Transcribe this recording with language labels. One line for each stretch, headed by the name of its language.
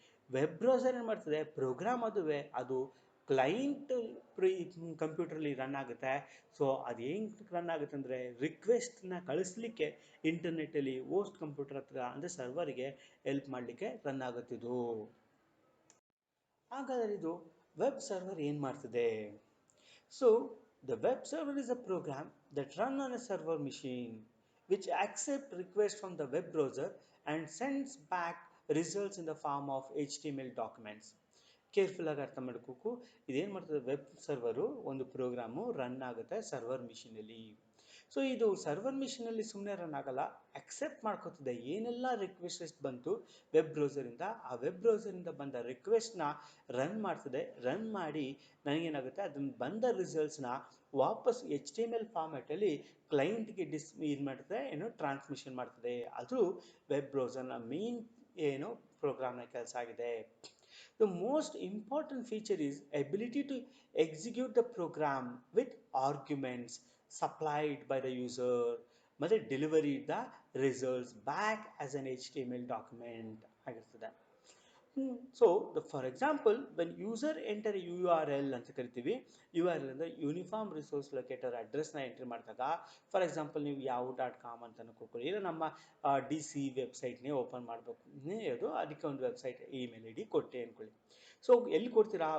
Kannada: Web browser ಏನು ಮಾಡ್ತದೆ, program ಅದುವೇ, ಅದು ಕ್ಲೈಂಟ್ ಕಂಪ್ಯೂಟ್ರಲ್ಲಿ ರನ್ ಆಗುತ್ತೆ. ಸೊ ಅದು ಹೆಂಗೆ ರನ್ ಆಗುತ್ತೆ ಅಂದರೆ ರಿಕ್ವೆಸ್ಟ್ನ ಕಳಿಸ್ಲಿಕ್ಕೆ ಇಂಟರ್ನೆಟ್ಟಲ್ಲಿ ಹೋಸ್ಟ್ ಕಂಪ್ಯೂಟರ್ ಹತ್ರ ಅಂದರೆ ಸರ್ವರ್ಗೆ ಹೆಲ್ಪ್ ಮಾಡಲಿಕ್ಕೆ ರನ್ ಆಗುತ್ತಿದ್ದು. ಹಾಗಾದರೆ ಇದು ವೆಬ್ ಸರ್ವರ್ ಏನು ಮಾಡ್ತದೆ?
English: So the web server is a program that runs on a server machine which accepts requests from the web browser and sends back results in the form of HTML documents.
Kannada: Careful ಆಗಿ ಅರ್ಥ ಮಾಡ್ಕೋಕು. ಇದೇನು ಮಾಡ್ತದೆ, web ಸರ್ವರು ಒಂದು programme run ಆಗುತ್ತೆ server ಮಿಷಿನಲ್ಲಿ. So ಇದು server ಮಿಷಿನಲ್ಲಿ ಸುಮ್ಮನೆ run ಆಗಲ್ಲ, accept ಮಾಡ್ಕೋತದೆ ಏನೆಲ್ಲ ರಿಕ್ವೆಸ್ಟ್ ಬಂತು ವೆಬ್ ಬ್ರೌಸರಿಂದ, ಆ ವೆಬ್ ಬ್ರೌಸರಿಂದ ಬಂದ ರಿಕ್ವೆಸ್ಟ್ನ ರನ್ ಮಾಡ್ತದೆ. ರನ್ ಮಾಡಿ ನನಗೇನಾಗುತ್ತೆ, ಅದನ್ನು ಬಂದ ರಿಸಲ್ಟ್ಸ್ನ ವಾಪಸ್ HTML ಫಾರ್ಮ್ಯಾಟಲ್ಲಿ ಕ್ಲೈಂಟ್ಗೆ ಇದು ಮಾಡ್ತದೆ, ಏನು ಟ್ರಾನ್ಸ್ಮಿಷನ್ ಮಾಡ್ತದೆ. ಅದು ವೆಬ್ ಬ್ರೌಸರ್ನ ಮೇನ್ ಏನು ಪ್ರೋಗ್ರಾಮ್ನ ಕೆಲಸ ಆಗಿದೆ.
English: The most important feature is ability to execute the program with arguments supplied by the user
Kannada: ಮತ್ತೆ
English: Delivery the results back as an HTML document ಆಗಿರ್ತದೆ.
Kannada: So for example
English: when user enter
Kannada: URL ಅಂತ ಕರಿತೀವಿ, URL ಅಂದರೆ uniform resource locator ಅಡ್ರೆಸ್ನ entry ಮಾಡಿದಾಗ, for example ನೀವು yahoo.com ಅಂತ ಕೊಡ್ಕೊಳ್ಳಿ, ಇಲ್ಲ ನಮ್ಮ DC ವೆಬ್ಸೈಟ್ನೇ ಓಪನ್ ಮಾಡಬೇಕು, ಅದು ಅದಕ್ಕೆ ಒಂದು ವೆಬ್ಸೈಟ್ ಇಮೇಲ್ ID ಕೊಟ್ಟೆ ಅಂದ್ಕೊಳ್ಳಿ. ಸೊ ಎಲ್ಲಿ ಕೊಡ್ತೀರಾ?